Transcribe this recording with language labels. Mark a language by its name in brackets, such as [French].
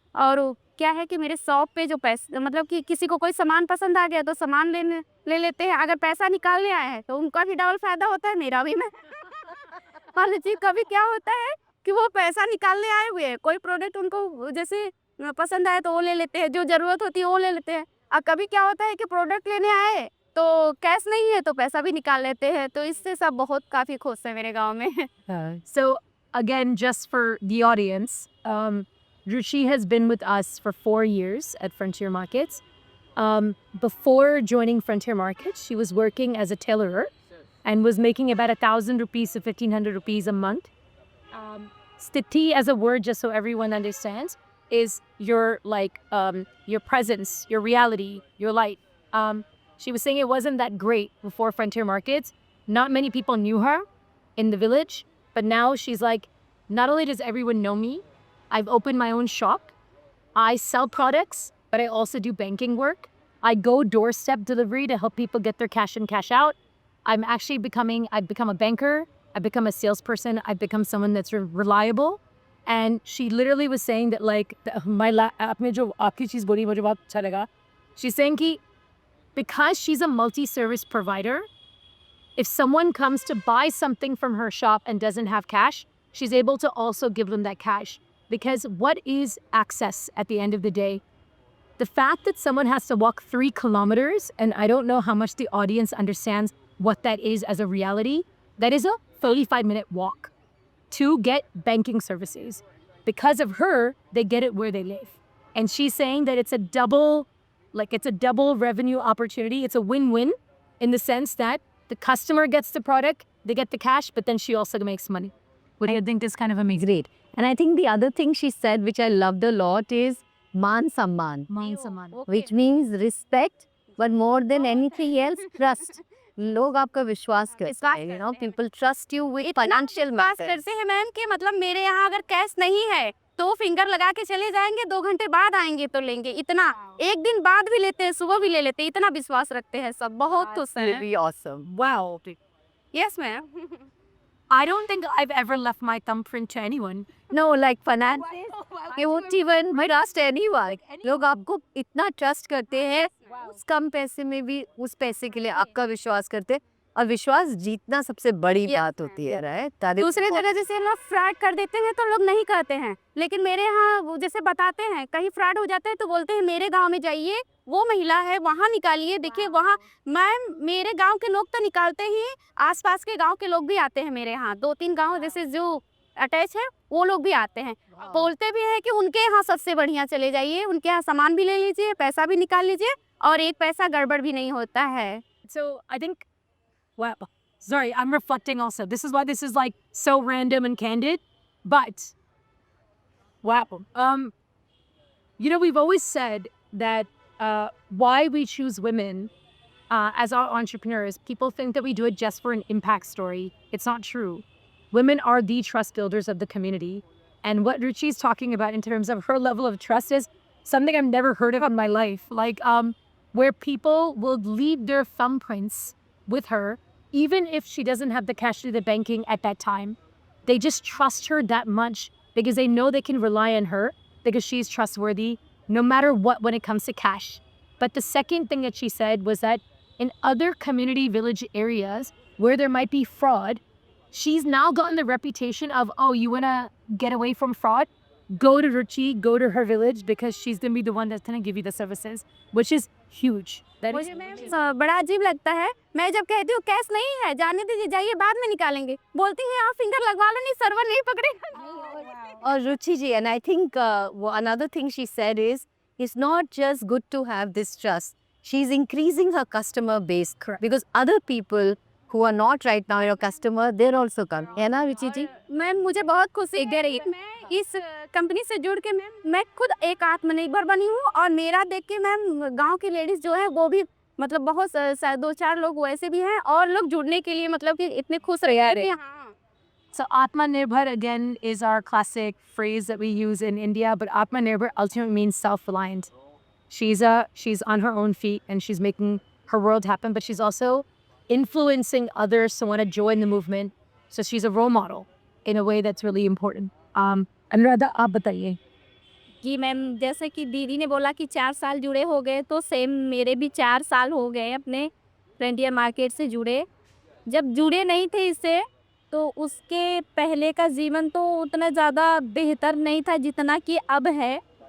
[Hindi] और क्या है कि मेरे शॉप पे जो पैसे मतलब कि किसी को कोई सामान पसंद आ गया तो सामान ले लेते हैं, अगर पैसा निकालने आए हैं तो उनका भी डबल फ़ायदा होता है, मेरा भी। मैं मान लीजिए कभी क्या होता है कि वो पैसा निकालने आए हुए हैं, कोई प्रोडक्ट उनको जैसे पसंद आए तो वो ले लेते हैं, जो ज़रूरत होती है वो ले लेते हैं। और कभी क्या होता है कि प्रोडक्ट लेने आए तो कैश नहीं है तो पैसा भी निकाल लेते हैं, तो इससे सब बहुत काफ़ी खुश हैं मेरे गाँव में। [English] So, again, just for the audience, Ruchi has been with us for 4 years at Frontier Markets. Before joining Frontier Markets, she was working as a tailorer and was making about 1,000 rupees to 1,500 rupees a month. Sthiti, as a word, just so everyone understands, is your your presence, your reality, your light. She was saying it wasn't that great before Frontier Markets. Not many people knew her in the village, but now she's like, not only does everyone know me, I've opened my own shop. I sell products, but I also do banking work. I go doorstep delivery to help people get their cash in, cash out. I've become a banker. I've become a salesperson. I've become someone that's reliable. And she literally was saying that like, [Hindi] आपने जो आपकी चीज़ बोली मुझे बहुत अच्छा लगा. [English] She's saying [Hindi] कि [English] because she's a multi-service provider, if someone comes to buy something from her shop and doesn't have cash, she's able to also give them that cash. Because what is access at the end of the day? The fact that someone has to walk 3 kilometers, and I don't know how much the audience understands what that is as a reality, that is a 35-minute walk to get banking services. Because of her, they get it where they live. And she's saying that it's a double revenue opportunity. It's a win-win in the sense that the customer gets the product, they get the cash, but then she also makes money. What do you think is kind of amazing? Great. And I think the other thing she said, which I loved a lot, is man samman, which means respect, but more than anything else, trust. [Hindi] लोग आपका विश्वास करते हैं, [English] you know, people trust you with financial [Hindi] बात [English] matters. [Hindi] करते हैं ma'am कि मतलब मेरे यहाँ अगर कैश नहीं है तो फिंगर लगा के चले जाएंगे, 2 घंटे बाद आएंगे तो लेंगे, इतना। एक दिन बाद भी लेते हैं, सुबह भी ले लेते हैं, इतना विश्वास रखते हैं सब, बहुत खुश हैं। [English] Really awesome. Wow. Yes ma'am. I don't think I've ever left my thumbprint to anyone. No, like finances, you won't even trust anyone. [Hindi] लोग आपको इतना ट्रस्ट करते हैं, उस कम पैसे में भी उस पैसे के लिए आपका विश्वास करते हैं, और विश्वास जीतना सबसे बड़ी बात होती है, राइट? दूसरे जगह जैसे लोग फ्रॉड कर देते हैं तो लोग नहीं कहते हैं, लेकिन मेरे यहाँ वो जैसे बताते हैं, कहीं फ्रॉड हो जाता है तो बोलते हैं मेरे गांव में जाइए, वो महिला है वहाँ निकालिए, देखिए वहाँ। मैम मेरे गांव के लोग तो निकालते ही, आसपास के गांव के लोग भी आते हैं मेरे यहाँ, 2-3 गांव जैसे जो अटैच है वो लोग भी आते हैं, बोलते भी हैं कि उनके यहाँ सबसे बढ़िया चले जाइए, उनके यहाँ सामान भी ले लीजिए, पैसा भी निकाल लीजिए, और एक पैसा गड़बड़ भी नहीं होता है। [English] So I think, wow, sorry, I'm reflecting also. This is why this is like so random and candid, but wow. You know, we've always said that why we choose women as our entrepreneurs, people think that we do it just for an impact story. It's not true. Women are the trust builders of the community. And what Ruchi's talking about in terms of her level of trust is something I've never heard of in my life. Like, where people will leave their thumbprints with her, even if she doesn't have the cash to do the banking at that time. They just trust her that much because they know they can rely on her because she's trustworthy no matter what when it comes to cash. But the second thing that she said was that in other community village areas where there might be fraud, she's now gotten the reputation of, oh, you want to get away from fraud? Go to Ruchi, go to her village, because she's going to be the one that's going to give you the services, which is huge. That is [Hindi] मुझे ma'am बड़ा अजीब लगता है, मैं जब कहती हूँ cash नहीं है, जाने दीजिए, जाइए बाद में निकालेंगे, बोलती हैं आप फिंगर लगवा लो, नहीं सर्वर नहीं पकड़ेगा। और रुचि जी, [English] and I think another thing she said is, it's not just good to have this trust. She's increasing her customer base. Correct. Because other people who are not right now your customer, they're also coming. [Hindi] है ना रुचि जी? Ma'am मुझे बहुत खुशी दे रही है, मैं इस company से जुड़ के मैम मैं खुद एक आत्मनिर्भर बनी हूँ, और मेरा देख के मैम गांव की लेडीज जो है वो भी मतलब बहुत 2-4 लोग वैसे भी हैं, और लोग जुड़ने के लिए मतलब कि इतने खुश रहे हैं। [English] So Atmanirbhar again is our classic phrase that we use in India, but Atmanirbhar ultimately means self-reliant. She's on her own feet and she's making her world happen, but she's also influencing others to want to join the movement. So she's a role model in a way that's really important. [Hindi] Anuradha, आप बताइए. कि ma'am जैसे कि दीदी ने बोला कि 4 साल जुड़े हो गए, तो सेम मेरे भी 4 साल हो गए अपने फ्रंटियर मार्केट से जुड़े। जब जुड़े नहीं थे इससे, तो उसके पहले का जीवन तो उतना ज़्यादा बेहतर नहीं था जितना कि अब है।